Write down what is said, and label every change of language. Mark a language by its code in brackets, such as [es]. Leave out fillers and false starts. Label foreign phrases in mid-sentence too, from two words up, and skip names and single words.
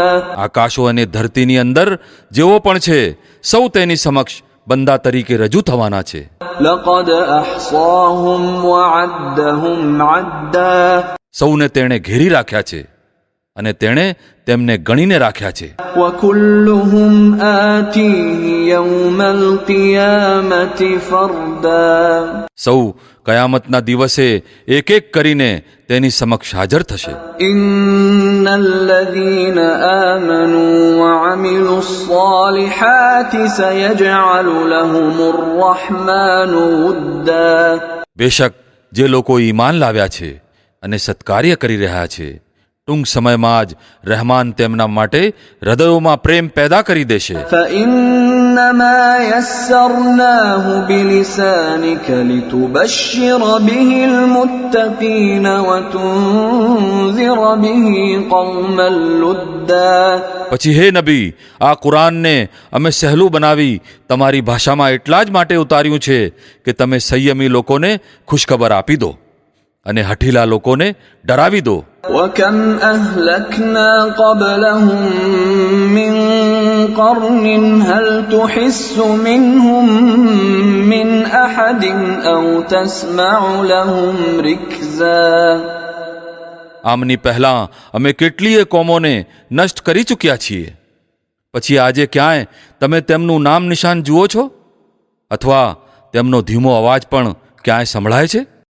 [gu] આકાશો અને ધરતીની અંદર જેવો પણ છે સૌ તેની સમક્ષ બંદા તરીકે રજૂ થવાના છે. [ar] لقد أحصاهم وعدهم عدا [gu] સૌને તેણે ઘેરી રાખ્યા છે અને તેણે તેમને ગણીને રાખ્યા છે. [ar] وكلهم آتيه يوم القيامة فردا [gu] સૌ કયામતના દિવસે એક એક કરીને તેની સમક્ષ હાજર થશે. [ar] إن الذين آمنوا وعملوا الصالحات سيجعل لهم الرحمن ودا [gu] બેશક જે લોકો ઈમાન લાવ્યા છે અને સત્કાર્ય કરી રહ્યા છે ટૂંક સમયમાં જ રહેમાન તેમના માટે હૃદયોમાં પ્રેમ પેદા કરી દેશે. [ar] فإنما يسرناه بلسانك لتبشر به المتقين وتنذر به قوما لدا [gu] પછી હે નબી, આ કુરાનને અમે સહેલું બનાવી તમારી ભાષામાં એટલા જ માટે ઉતાર્યું છે કે તમે સંયમી લોકોને ખુશખબર આપી દો અને હઠીલા લોકોને ડરાવી દો. [ar] وكم أهلكنا قبلهم من قرن هل تحس منهم من أحد أو تسمع لهم ركزا [gu] આમની પહેલાં અમે કેટલીય કોમોને નષ્ટ કરી ચૂક્યા છીએ. પછી આજે ક્યાંય તમે તેમનું નામ નિશાન જુઓ છો અથવા તેમનો ધીમો અવાજ પણ ક્યાંય સંભળાય છે?